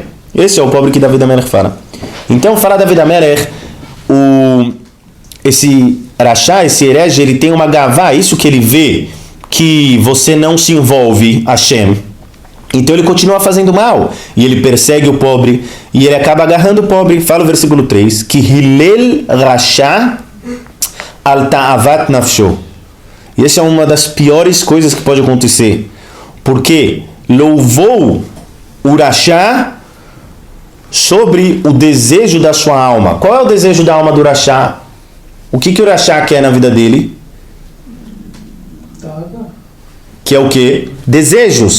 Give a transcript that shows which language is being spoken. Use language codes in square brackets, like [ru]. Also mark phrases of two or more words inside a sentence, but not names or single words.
[pt] Esse é o pobre que David Amelech fala. Então, fala David Amelech, esse Rasha, esse herege, ele tem uma gavá, isso que ele vê, que você não se envolve, Hashem. Então ele continua fazendo mal. E ele persegue o pobre. E ele acaba agarrando o pobre. Fala o versículo 3. [he] כי הלל רשע על תאות נפשו. [pt] E essa é uma das piores coisas que pode acontecer. Porque louvou o Rasha sobre o desejo da sua alma. Qual é o desejo da alma do Rasha? O que o Rasha quer na vida dele? Que é o quê? Desejos.